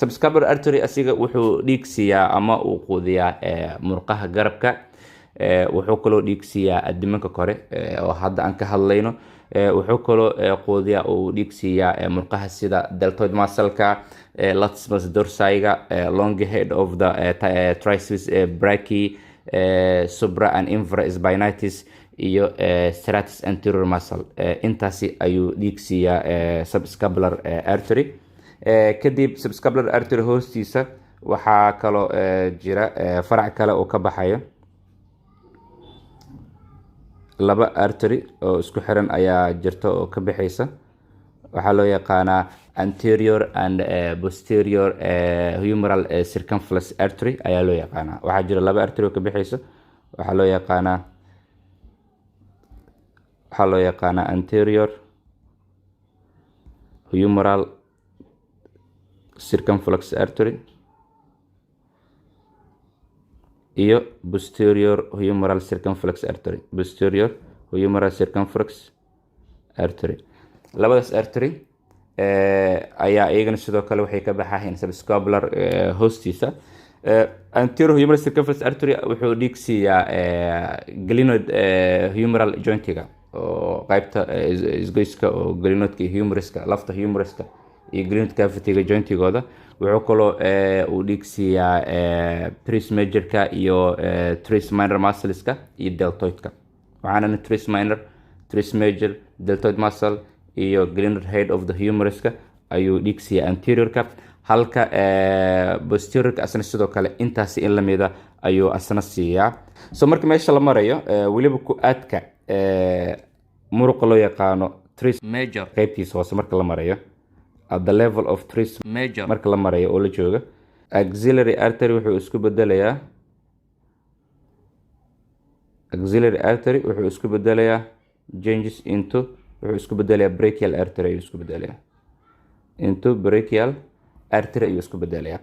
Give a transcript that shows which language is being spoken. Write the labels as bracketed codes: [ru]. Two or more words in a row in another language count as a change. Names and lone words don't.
[en] subscapular artery [so] asiga wuxuu dhiig siiyaa ama uu quudiyaa murqaha garabka. wuxuu kaloo dhiig siiyaa adimanka kore oo hadda aan ka hadlayno. wuxuu kaloo quudiyaa uu dhiig siiyaa murqaha sida [en] deltoid muscle-ka, [so] latissimus dorsi-ga, [en] long head of the triceps brachii, supra and infra spinatus iyo serratus anterior muscle. [so] intaasi ayuu dhiig siiyaa [en] subscapular artery. [so] kadib subscapular artery hoostiisa waxaa kaloo jira farac kale oo ka baxayo. laba artery oo isku xiran ayaa jirta oo ka bixaysa. waxaa loo yaqaanaa [en] anterior and posterior humeral circumflex artery [so] ayaa loo yaqaanaa. waxaa jira laba artery oo ka bixaysa. waxaa loo yaqaanaa [en] anterior humeral circumflex artery [so] iyo [en] posterior humeral circumflex artery. posterior humeral circumflex artery. [so] labadaas artery ayaa iyagana sidoo kale waxay ka baxahayn subscapular hoostiisa. [en] anterior humerus circumference artery [so] wuxuu dhiig siiyaa [en] glenoid humeral jointiga [so] oo qaybta isgoyska oo glenoidka iyo humeruska lafta humeruska iyo [en] glenoid cavity-ga [so] jointigooda. wuxuu kaloo uu dhiig siiyaa [en] tres majorka [so] iyo [en] tres minor muscleska [so] iyo deltoidka. waxaana [en] tres minor, tres major, deltoid muscle [so] iyo [en] glenoid head of the humeruska [so] ayuu dhiig siiyaa anteriorka, halka posteriorka asna sidoo kale intaasi in lamida ayuu asna siiyaa. so marka meesha la marayo weliba ku aadka muruqa loo yaqaano [en] tres major [so] qaybtiisa hoose marka la marayo, [en] at the level of tres major [so] marka la marayo oo la jooga, [en] axillary artery [so] wuxuu isku bedelayaa [en] changes into [so] wuxuu isku bedelayaa [en] brachial artery [so] ayuu isku bedelayaa [en] into brachial artery [so] ayuu isku bedelayaa.